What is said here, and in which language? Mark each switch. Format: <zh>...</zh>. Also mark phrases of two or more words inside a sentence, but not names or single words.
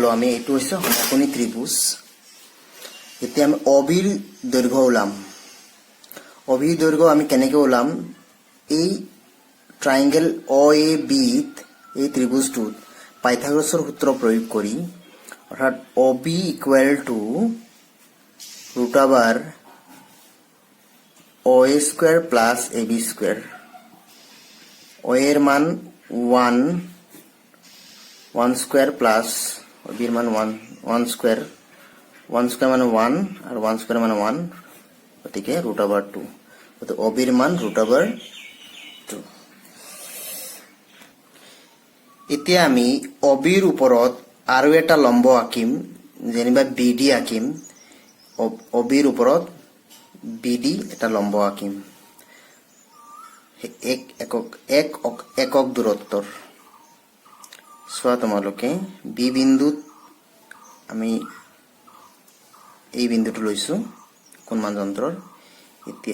<as>আমি এইটো হৈছে সমকোণী ত্ৰিভুজ এতিয়া আমি অবিৰ দৈৰ্ঘ্য ওলাম অবিৰ দৈৰ্ঘ্য আমি কেনেকৈ ওলাম এই ট্ৰায়াঙ্গেল OAB এই ত্ৰিভুজটোত পাইথাগোৰাছৰ সূত্ৰ প্ৰয়োগ কৰি অৰ্থাৎ OB</as> <en>equal to √OA square plus AB square</en> <as>O এর মান 1</as> <en>square plus</en> <as>OB এর মান 1 স্কয়ার 1 স্কয়ার মানে 1 আর 1 স্কয়ার মানে 1 গতিকে √2 তো OB এর মান √2 এতিয়া আমি OB এর ওপৰত আৰু এটা লম্ব আঁকিম যেনিবা BD আঁকিম OB এর ওপৰত BD এটা লম্ব আঁকিম একক দূৰত্বৰ চোৱা তোমালোকে বি বিন্দুত আমি এই বিন্দুটো লৈছো কোণমান যন্ত্ৰৰ এতিয়া</as>